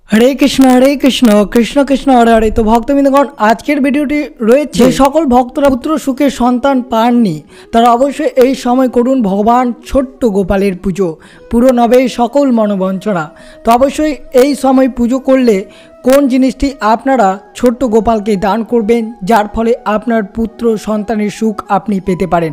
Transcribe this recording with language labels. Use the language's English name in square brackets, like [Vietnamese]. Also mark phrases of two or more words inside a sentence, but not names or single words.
[Sanskrit] हरे कृष्ण कृष्ण कृष्ण हरे हरे। [Bangla] তো ভক্তবৃন্দগণ আজকের ভিডিওটি রয়েছে যে সকল ভক্তরা পুত্র সুখে সন্তান পাননি তারা অবশ্যই এই সময় করুন ভগবান ছোট্ট গোপালের পুজো, পূরণ হবে সকল মনোবাঞ্ছনা। তো অবশ্যই এই সময় পুজো করলে কোন জিনিসটি আপনারা ছোট্ট গোপালকে দান করবেন যার ফলে আপনার পুত্র সন্তানের সুখ আপনি পেতে পারেন।